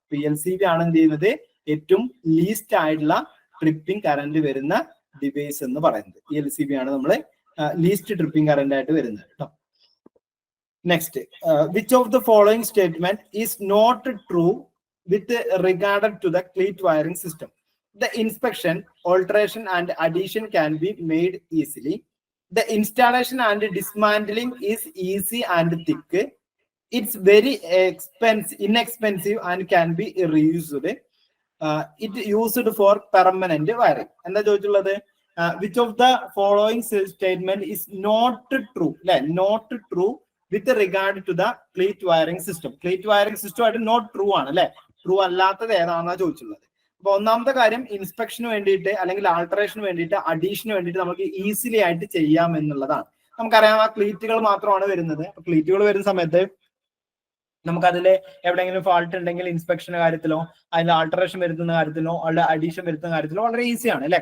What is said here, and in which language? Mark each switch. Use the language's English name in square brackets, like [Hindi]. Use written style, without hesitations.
[Malayalam] ELCB ആണ് എന്ത് ചെയ്യുന്നത്, ഏറ്റവും ലീസ്റ്റ് ആയിട്ടുള്ള ട്രിപ്പിംഗ് കറന്റ് വരുന്ന ഡിവൈസ് എന്ന് പറയുന്നത്. ELCB ആണ് നമ്മൾ ലീസ്റ്റ് ട്രിപ്പിംഗ് കറന്റ് ആയിട്ട് വരുന്നത് കേട്ടോ. [English] Next, which of the following statement is not true with regarded to the cleat wiring system? The inspection, alteration and addition can be made easily. The installation and dismantling is easy and thick. It's very inexpensive and can be reused. It used for permanent wiring. [Malayalam] എന്താ ചോദിച്ചുള്ളത്, [English] which of the following statement is not true? Not true with regard to the cleat wiring system. [Malayalam] Cleat wiring system ആയിട്ട് not true ആണ് അല്ലെ. True അല്ലാത്തത് ഏതാണെന്നാണ് ചോദിച്ചുള്ളത്. അപ്പൊ ഒന്നാമത്തെ കാര്യം, ഇൻസ്പെക്ഷന് വേണ്ടിയിട്ട് അല്ലെങ്കിൽ ആൾട്ടറേഷന് വേണ്ടിയിട്ട് അഡീഷന് വേണ്ടിയിട്ട് നമുക്ക് ഈസിലി ആയിട്ട് ചെയ്യാം എന്നുള്ളതാണ്. നമുക്കറിയാം ആ ക്ലീറ്റുകൾ മാത്രമാണ് വരുന്നത്. അപ്പൊ ക്ലീറ്റുകൾ വരുന്ന സമയത്ത് നമുക്കതിൽ എവിടെയെങ്കിലും ഫാൾട്ട് ഉണ്ടെങ്കിൽ ഇൻസ്പെക്ഷന്റെ കാര്യത്തിലോ അതിൽ ആൾട്ടറേഷൻ വരുത്തുന്ന കാര്യത്തിലോ അവിടെ അഡീഷൻ വരുത്തുന്ന കാര്യത്തിലോ വളരെ ഈസിയാണ് അല്ലെ.